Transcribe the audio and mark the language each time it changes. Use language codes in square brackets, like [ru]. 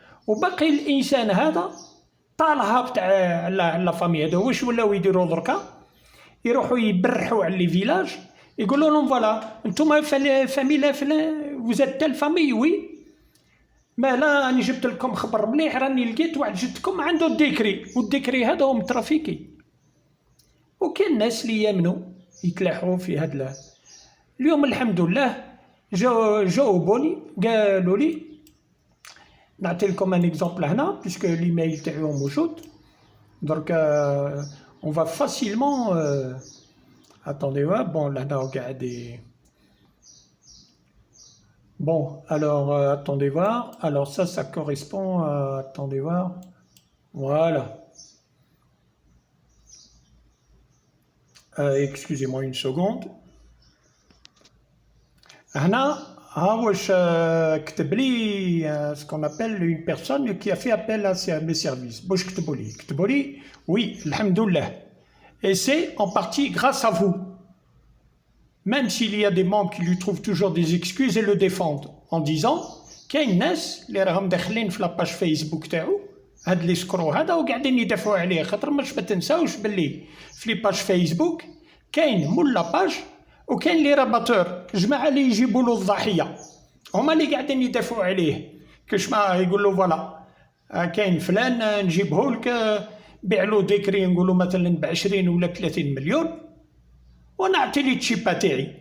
[ar] وباقي الانسان هذا طالها تاع لا فامي هذا واش ولاو يديروا دركا يروحوا يبرحوا على لي فيلاج يقولوا لهم فوالا انتم فامي وزاد تال فامي وي ما لا راني جبت لكم خبر مليح راني لقيت واحد جدكم عنده الديكري والديكري هذا هو مترافيكي. وكاين الناس اللي يامنوا يتلاحوا في هذا. اليوم الحمد لله جاوبوني قالوا لي نعطي لكم ان اكزومبل هنا بيسك ليميل تاعهم موجود درك [fr] on va facilement attendez ouais bon là regardez bon alors attendez voir alors ça correspond à attendez voir voilà excusez-moi une seconde. [ar] هنا ها واش كتب لي [fr] ce qu'on appelle une personne qui a fait appel à mes services. [ar] واش كتبوا لي [fr] oui [ar] الحمد لله [fr] et c'est en partie grâce à vous. Même s'il y a des membres qui lui trouvent toujours des excuses et le défendent en disant [ar] كاين ناس اللي راهم داخلين في لاباج فيسبوك تاعو هاد لي سكرو هذا وقاعدين يدافعوا عليه. خاطر ما تنساوش باللي في لي باج فيسبوك كاين مول لاباج وكاين لي راباتور جماعه اللي يجيبوا له الضحيه هما اللي قاعدين يدافعوا عليه. كاش ما يقول له فوالا كاين فلان نجيبه لك بيع له ديكري نقولوا مثلا ب20 ولا 30 مليون ونعطي لي التشيبا تاعي.